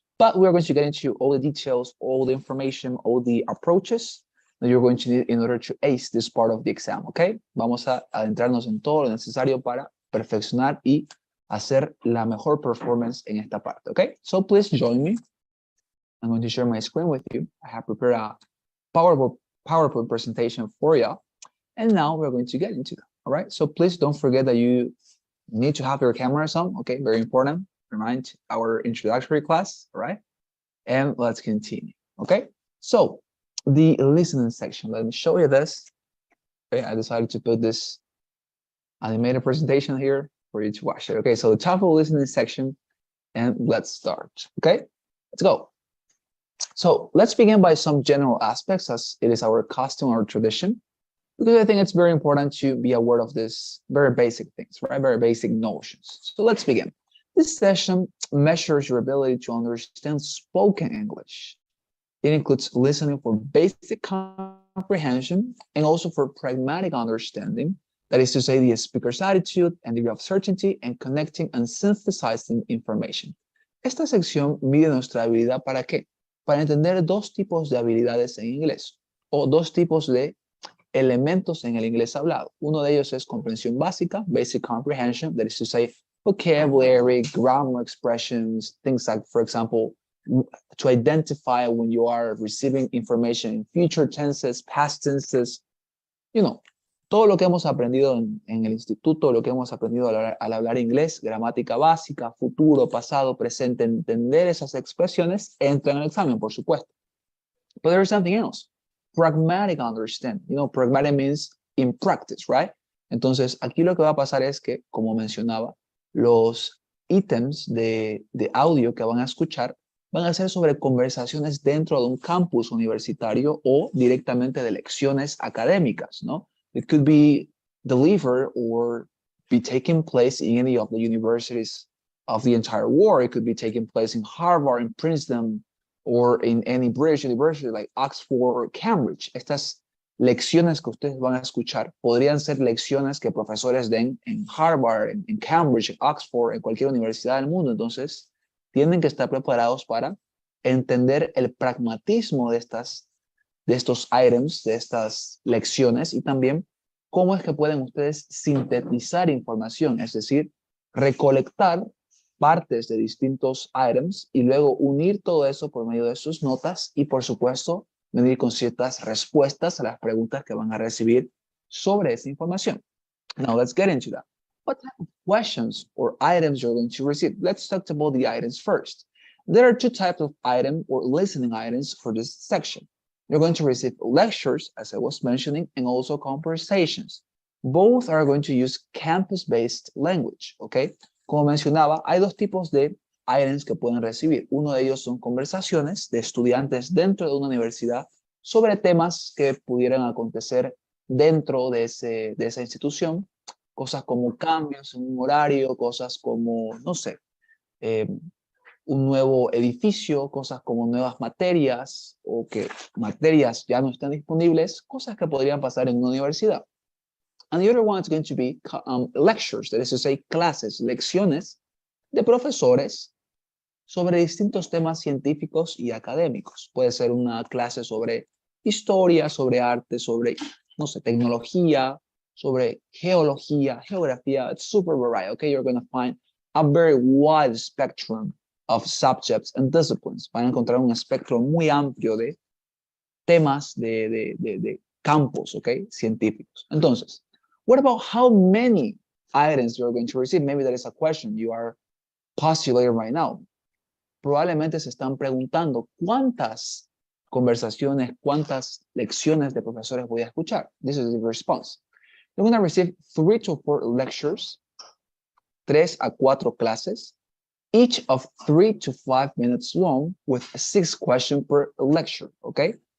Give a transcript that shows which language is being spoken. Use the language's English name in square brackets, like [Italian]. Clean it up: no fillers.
[English] But we are going to get into all the details, all the information, all the approaches that you're going to need in order to ace this part of the exam, okay? [Spanish] Vamos a adentrarnos en todo lo necesario para perfeccionar y hacer la mejor performance en esta parte, okay? [English] So please join me. I'm going to share my screen with you. I have prepared a PowerPoint presentation for you. And now we're going to get into that, all right? So please don't forget that you need to have your cameras on, okay? Very important. Remind our introductory class, all right? And let's continue, okay? So the listening section, let me show you this. Okay, I decided to put this animated presentation here for you to watch it. Okay, so the TOEFL listening section, and let's start, okay? Let's go. So let's begin by some general aspects as it is our custom or tradition, because I think it's very important to be aware of this very basic things, right? Very basic notions. So let's begin. This session measures your ability to understand spoken English. It includes listening for basic comprehension and also for pragmatic understanding, that is to say, the speaker's attitude and degree of certainty and connecting and synthesizing information. [Spanish] Esta sección mide nuestra habilidad ¿para qué? Para entender dos tipos de habilidades en inglés o dos tipos de elementos en el inglés hablado. Uno de ellos es comprensión básica, [English] basic comprehension, that is to say, vocabulary, grammar expressions, things like, for example, to identify when you are receiving information in future tenses, past tenses, [Spanish] todo lo que hemos aprendido en el instituto, lo que hemos aprendido al hablar inglés, gramática básica, futuro, pasado, presente, entender esas expresiones, entra en el examen, por supuesto. [English] But there's something else. Pragmatic understanding. Pragmatic means in practice, right? [Spanish] Entonces, aquí lo que va a pasar es que, como mencionaba, los ítems de audio que van a escuchar van a ser sobre conversaciones dentro de un campus universitario o directamente de lecciones académicas, ¿no? [English] It could be delivered or be taking place in any of the universities of the entire world. It could be taking place in Harvard, in Princeton, or in any British university like Oxford or Cambridge. [Spanish] Estas lecciones que ustedes van a escuchar podrían ser lecciones que profesores den en Harvard, en Cambridge, en Oxford, en cualquier universidad del mundo. Entonces, tienen que estar preparados para entender el pragmatismo de estos items, de estas lecciones y también cómo es que pueden ustedes sintetizar información, es decir, recolectar partes de distintos items y luego unir todo eso por medio de sus notas y, por supuesto, venir con ciertas respuestas a las preguntas que van a recibir sobre esa información. [English] Now, let's get into that. What type of questions or items you're going to receive? Let's talk about the items first. There are two types of item or listening items for this section. You're going to receive lectures, as I was mentioning, and also conversations. Both are going to use campus-based language, ¿ok? [Spanish] Como mencionaba, hay dos tipos de items que pueden recibir. Uno de ellos son conversaciones de estudiantes dentro de una universidad sobre temas que pudieran acontecer dentro de esa institución, cosas como cambios en un horario, cosas como, no sé, eh, un nuevo edificio, cosas como nuevas materias o que materias ya no están disponibles, cosas que podrían pasar en una universidad. [English] And the other one is going to be lectures, that is to say, [Spanish] clases, lecciones de profesores sobre distintos temas científicos y académicos. Puede ser una clase sobre historia, sobre arte, sobre, no sé, tecnología, sobre geología, geografía. [English] It's super varied, okay? You're going to find a very wide spectrum of subjects and disciplines. [Spanish] Van a encontrar un espectro muy amplio de temas, de campos, okay? Científicos. [English] Entonces, what about how many items you're going to receive? Maybe that is a question you are postulating right now. [Spanish] Probablemente se están preguntando cuántas conversaciones, cuántas lecciones de profesores voy a escuchar. [English] This is the response. You're going to receive 3 to 4 lectures, [Spanish] 3 a 4 clases, [English] each of 3 to 5 minutes long with 6 questions per lecture, ¿ok?